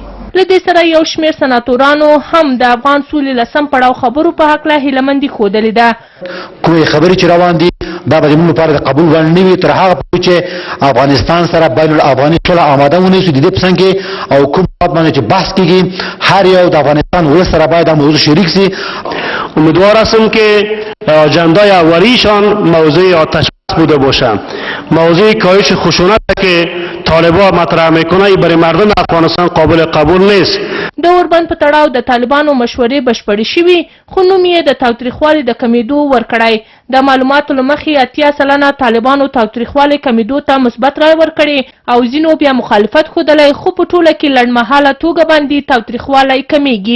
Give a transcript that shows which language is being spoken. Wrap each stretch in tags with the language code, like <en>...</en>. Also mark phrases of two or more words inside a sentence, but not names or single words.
<ps>له دې سره یو شمېر سناتورانو هم د افغان سولې لسم پړاو خبرو په هکله هیلهمندي ښودلې ده. کومې خبرې چې روان دي دا به زموږ لپاره د قبول وړ نه وي تر هغه پورې چې افغانستان سره بین الافغاني ټوله آماده ونیسو د دې په څنګ کې او کوم باب باندې چې بحث کېږي هر یو د افغانستان ولس سره باید دا موضوع شریک شي.</ps> <fa>امیدوار هستم که اجندای اولیشان موضوع آتش بوده باشه. موضوع کاهش خشونت که طالبان مطرح میکنه برای مردم افغانستان قابل قبول نیست.</fa> <ps>د اوربند په تړاو د طالبانو مشورې بشپړې شوي، خو نوم یې د تاوتریخوالي د کمیدو ورکړی. د معلوماتو له مخې 80 سلنه طالبانو تاوتریخوالي کمیدو ته مثبت رای ورکړی او ځینو بیا مخالفت ښودلی، خو په ټوله کې لنډمهاله توګه باندې تاوتریخوالی کمیږي.</ps>